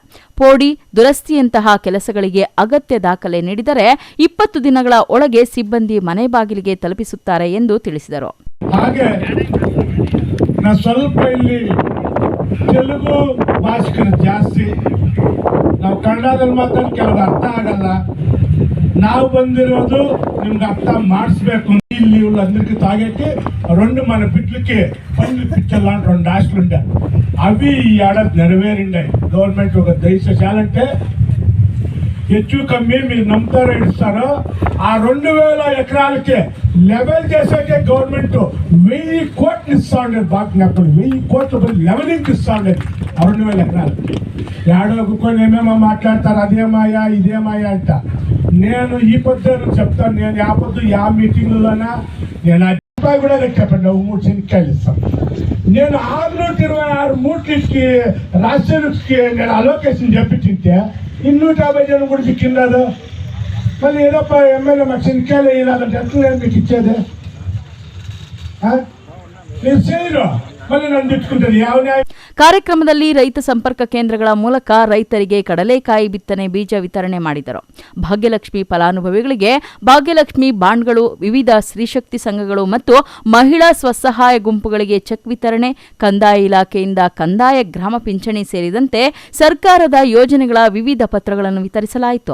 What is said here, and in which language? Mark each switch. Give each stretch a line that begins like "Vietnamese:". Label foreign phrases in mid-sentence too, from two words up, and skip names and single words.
Kannada: ಪೋಡಿ, ದುರಸ್ತಿಯಂತಹ ಕೆಲಸಗಳಿಗೆ ಅಗತ್ಯ ದಾಖಲೆ ನೀಡಿದರೆ 20 ದಿನಗಳ ಒಳಗೆ ಸಿಬ್ಬಂದಿ ಮನೆ ಬಾಗಿಲಿಗೆ ತಲುಪಿಸುತ್ತಾರೆ ಎಂದು ತಿಳಿಸಿದರು. ಹಾಗೆ ನಾ ಸ್ವಲ್ಪ ಇಲ್ಲಿ ತೆಲುಗು ಭಾಷಿಕರು ಜಾಸ್ತಿ, ನಾವು ಕನ್ನಡದಲ್ಲಿ ಮಾತಾಡಿ ಕೆಲವು ಅರ್ಥ ಆಗಲ್ಲ. ನಾವು ಬಂದಿರೋದು ನಿಮ್ಗೆ అర్థం ಮಾಡಿಸ್ಬೇಕು.
Telugu: ఇల్లు అందరికి తాగేకి 2 మన బిడ్లకి పనులు పిచ్చలాంటి 2 హాస్టల్ ఉండే, అవి ఈ ఏడాది నెరవేరిండాయి. గవర్నమెంట్ ఒక దయచేసి చేయాలంటే
Kannada: ಹೆಚ್ಚು ಕಮ್ಮಿ
Telugu: మీరు నమ్ముతారో ఇస్తారో ఆ 2000 ఎకరాలకి లెవెల్ చేసేకే గవర్నమెంట్ 1000 కోట్లు ఇస్తా ఉండేది. బాగా జ్ఞాపకం, 1000 కోట్లు బదులు లెవెలింగ్ ఇస్తా ఉండేది ఆ 2000 ఎకరాలు. ఏడో కొన్ని ఏమేమో మాట్లాడతారు, అదేమాయా ఇదేమాయా అంట. నేను ఈ పొద్దు చెప్తాను, నేను ఆ పొద్దు ఆ మీటింగ్లోనా నేను రూపాయి కూడా కట్టండి, 3 శనక్కాయలు ఇస్తాను. నేను 626 మూట్లకి రాష్ట్రానికి నేను అలోకేషన్ చెప్పించింటే 250 జనం కూడా చిక్కిన్నారు. మళ్ళీ ఏదో ఎమ్మెల్యే మాకు శనక్కాయలు వేయాలంటే ఎట్లా నేను మీకు ఇచ్చేది? మీరు చేయరు, మళ్ళీ నన్ను తిట్టుకుంటుంది.
Kannada: ಕಾರ್ಯಕ್ರಮದಲ್ಲಿ ರೈತ ಸಂಪರ್ಕ ಕೇಂದ್ರಗಳ ಮೂಲಕ ರೈತರಿಗೆ ಕಡಲೆಕಾಯಿ ಬಿತ್ತನೆ ಬೀಜ ವಿತರಣೆ ಮಾಡಿದರು. ಭಾಗ್ಯಲಕ್ಷ್ಮಿ ಫಲಾನುಭವಿಗಳಿಗೆ ಭಾಗ್ಯಲಕ್ಷ್ಮಿ ಬಾಂಡ್ಗಳು, ವಿವಿಧ ಸ್ತ್ರೀಶಕ್ತಿ ಸಂಘಗಳು ಮತ್ತು ಮಹಿಳಾ ಸ್ವಸಹಾಯ ಗುಂಪುಗಳಿಗೆ ಚೆಕ್ ವಿತರಣೆ, ಕಂದಾಯ ಇಲಾಖೆಯಿಂದ ಕಂದಾಯ ಗ್ರಾಮ ಪಿಂಚಣಿ ಸೇರಿದಂತೆ ಸರ್ಕಾರದ ಯೋಜನೆಗಳ ವಿವಿಧ ಪತ್ರಗಳನ್ನು ವಿತರಿಸಲಾಯಿತು.